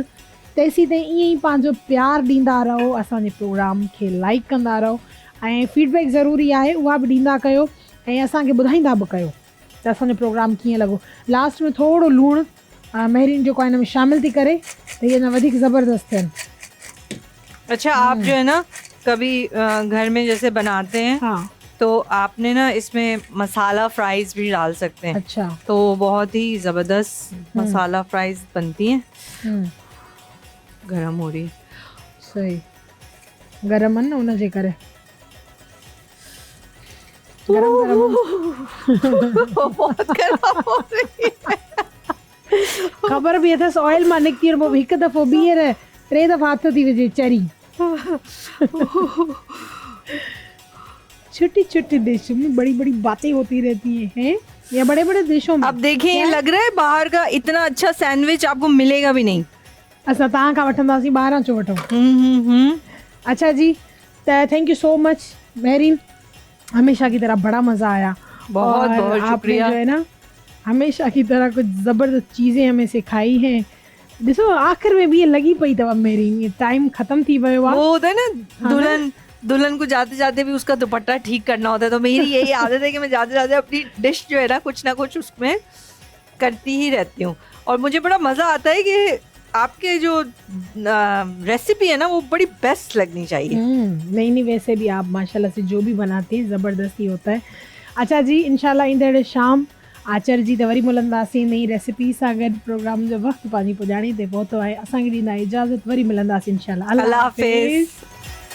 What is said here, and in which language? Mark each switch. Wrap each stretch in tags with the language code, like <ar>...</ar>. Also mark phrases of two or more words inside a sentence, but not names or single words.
<sd>तेसीं ताईं ईअं ई पंहिंजो प्यारु ॾींदा रहो, असांजे प्रोग्राम खे लाइक कंदा रहो ऐं फीडबैक ज़रूरी आहे, उहा बि ॾींदा कयो ऐं असांखे ॿुधाईंदा बि कयो त असांजो प्रोग्राम कीअं लॻो। लास्ट में थोरो लूणु महरीन जेको आहे हिन में शामिल थी करे त इहे अञा वधीक ज़बरदस्त थियनि।</sd> <ur>اچھا، آپ جو ہے نا کبھی گھر میں جیسے بناتے ہیں, ہاں, تو آپ نے نا اس میں مسالہ فرائز بھی ڈال سکتے ہیں. اچھا, تو بہت ہی زبردست مسالہ فرائز بنتی ہیں. گرم ہو رہی ہے.</ur> <sd>सही, गरम आहिनि न हुनजे करे गरम</sd> <ur>بہت گرم ہو رہی ہے.</ur> <sd>ख़बर बि अथसि ऑयल मां निकिती और पोइ हिकु दफ़ो ॿीहर 3 दफ़ा हथ थी विझे चरी।</sd> <ur>چھوٹی چھوٹی دیشوں میں بڑی بڑی باتیں ہوتی رہتی ہیں یا بڑے بڑے دیشوں میں. اب دیکھیے، لگ رہا ہے باہر کا اتنا اچھا سینڈوچ آپ کو ملے گا بھی نہیں.</ur> <sd>असां तव्हां खां वठंदासीं, ॿाहिरां छो वठूं। अच्छा जी, त</sd> <en>thank you so much</en> <sd>महरीन,</sd> <ur>ہمیشہ کی طرح بڑا مزہ آیا. بہت بہت آپ نے شکریہ. جو ہے نا ہمیشہ کی طرح کچھ زبردست چیزیں ہمیں سکھائی ہیں.</ur> <sd>ॾिसो</sd> <ur>آخر میں بھی یہ</ur> <sd>लगी पई अथव महरीन, ये टाइम ख़त्म थी वियो आहे।</sd> <ur>وہ ہوتا ہے نا، دلہن کو جاتے جاتے بھی اس کا دوپٹہ ٹھیک کرنا ہوتا ہے. تو میری یہی عادت ہے کہ میں جاتے جاتے اپنی ڈش جو ہے نا کچھ نہ کچھ اس میں کرتی ہی رہتی ہوں. اور مجھے بڑا مزہ آتا ہے کہ آپ کے جو ریسیپی ہے نا وہ بڑی بیسٹ لگنی چاہیے. نہیں نہیں، ویسے بھی آپ ماشاءاللہ سے جو بھی بناتے ہیں زبردستی ہوتا ہے.</ur> <sd>अच्छा जी, इंशाल्लाह ईंदड़ शाम आचर जी त वरी मिलंदासीं नई रेसिपी सां गॾु। प्रोग्राम जो वक़्तु पंहिंजी पुॼाणी ते पहुतो आहे, असांखे ॾींदा इजाज़त, वरी मिलंदासीं इंशाल्लाह। अल्लाह हाफ़िज़।</sd>